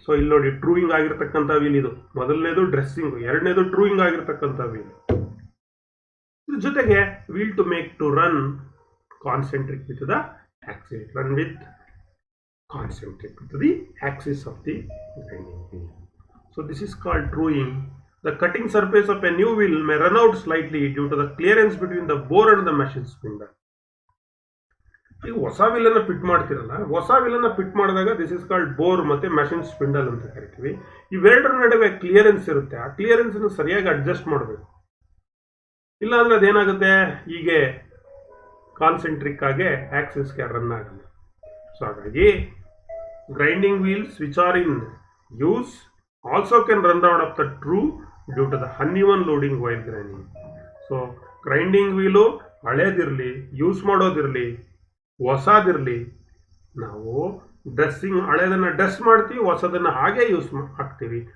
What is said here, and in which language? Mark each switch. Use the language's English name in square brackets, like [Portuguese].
[Kannada] So ಇಲ್ಲಿ ನೋಡಿ ಟ್ರೂಯಿಂಗ್ ಆಗಿರ್ತಕ್ಕಂಥ ವೀಲ್ ಇದು, ಮೊದಲನೇದು ಡ್ರೆಸ್ಸಿಂಗ್, ಎರಡನೇದು ಟ್ರೂಯಿಂಗ್ ಆಗಿರ್ತಕ್ಕಂಥ ವೀಲ್. ಇದ್ರ ಜೊತೆಗೆ [English] Wheel to make to run concentric with the axis, run with concentric with the axis of the grinding wheel. So this is called trowing. The cutting surface of a new wheel may run out slightly due to the clearance between the bore and the machine spindle. [Kannada] ಈಗ ಹೊಸ ವೀಲನ್ನು fit ಮಾಡ್ತಿರಲ್ಲ, ಹೊಸ ವೀಲನ್ನು fit ಮಾಡಿದಾಗ [English] this is called [Kannada] bore ಮತ್ತು machine spindle ಅಂತ ಕರಿತೀವಿ. ಇವೆರಡರ ನಡುವೆ ಕ್ಲಿಯರೆನ್ಸ್ ಇರುತ್ತೆ, ಆ ಕ್ಲಿಯರೆನ್ಸನ್ನು ಸರಿಯಾಗಿ ಅಡ್ಜಸ್ಟ್ ಮಾಡಬೇಕು. ಇಲ್ಲಾಂದರೆ ಅದೇನಾಗುತ್ತೆ, ಹೀಗೆ ಕಾನ್ಸೆಂಟ್ರಿಕ್ ಆಗಿ ಆಕ್ಸಿಸ್ಗೆ ರನ್ ಆಗಲ್ಲ. [English] so [Kannada] ಹಾಗಾಗಿ [English] Grinding wheels which are in use also can run out of the true due to the uneven loading while grinding. [Kannada] So grinding wheel ಹಳೇದಿರಲಿ, use ಮಾಡೋದಿರಲಿ, ಹೊಸದಿರಲಿ, ನಾವು ಡ್ರೆಸ್ಸಿಂಗ್ ಹಳೇದನ್ನು ಡ್ರೆಸ್ ಮಾಡ್ತೀವಿ, ಹೊಸದನ್ನು ಹಾಗೆ ಯೂಸ್ ಹಾಕ್ತೀವಿ.